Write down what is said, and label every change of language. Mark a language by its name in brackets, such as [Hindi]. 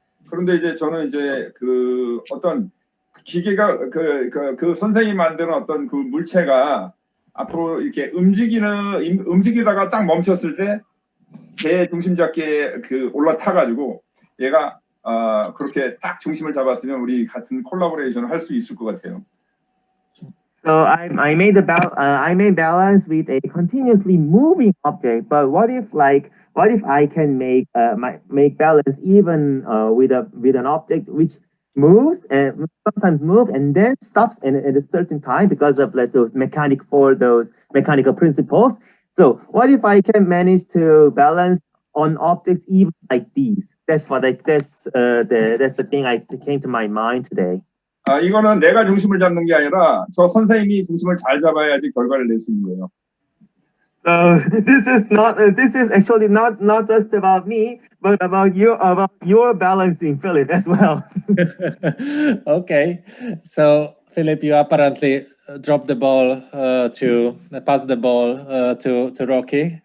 [Korean] 그런데 이제 저는 이제 그 어떤 기계가 그 선생님이 만드는 어떤 그 물체가 앞으로 이렇게 움직이다가 딱 멈췄을 때 제 중심 잡기에 올라타가지고 얘가 그렇게 딱 중심을 잡았으면 우리 같은 콜라보레이션을 할 수 있을 것 같아요. [English] So I made balance with a continuously moving object, but what if I can make balance even with an object which moves and sometimes move and then stops at a certain time because of those mechanical principles. So what if I can manage to balance on objects even like these? That's the thing I came to my mind today. [Korean] 이거는 내가 중심을 잡는 게 아니라 저 선생님이 중심을 잘 잡아야지 결과를 낼 수 있는 거예요. [English] So this is actually not just about me, but about your balancing, Philip, as well. Okay, so Philippe, you apparently dropped the ball pass the ball to Rocky.